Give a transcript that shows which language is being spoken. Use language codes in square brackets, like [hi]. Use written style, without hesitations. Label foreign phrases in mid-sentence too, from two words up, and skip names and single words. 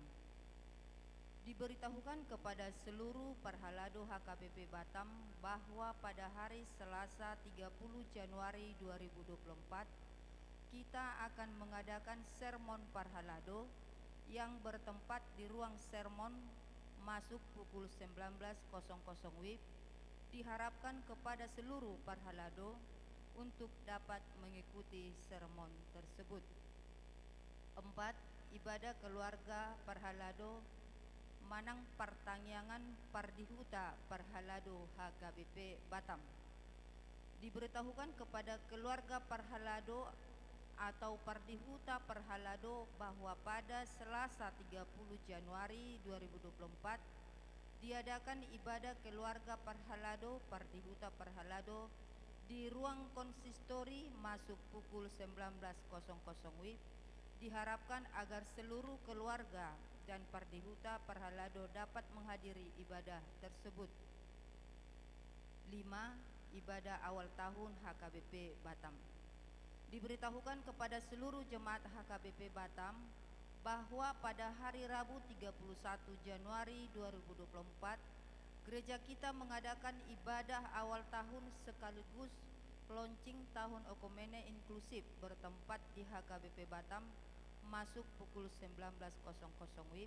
[id] Diberitahukan kepada seluruh Parhalado HKBP Batam bahwa pada hari Selasa 30 Januari 2024 kita akan mengadakan sermon Parhalado yang bertempat di ruang sermon masuk pukul 19.00 WIB. Diharapkan kepada seluruh Parhalado untuk dapat mengikuti sermon tersebut. 4. Ibadah keluarga Parhalado [bbc] Manang Partangyangan Pardihuta [id] Parhalado HKBP Batam. Diberitahukan kepada keluarga Parhalado atau Pardihuta Parhalado bahwa pada Selasa 30 Januari 2024 diadakan ibadah keluarga Parhalado Pardihuta Parhalado di ruang konsistori masuk pukul 19.00 WIB. Diharapkan agar seluruh keluarga dan Pardihuta Parhalado dapat menghadiri ibadah tersebut. 5. Ibadah awal tahun HKBP Batam. Diberitahukan kepada seluruh jemaat HKBP Batam bahwa pada hari Rabu 31 Januari 2024 gereja kita mengadakan ibadah awal tahun sekaligus launching tahun Okomene inklusif bertempat di HKBP Batam masuk pukul 19.00 WIB.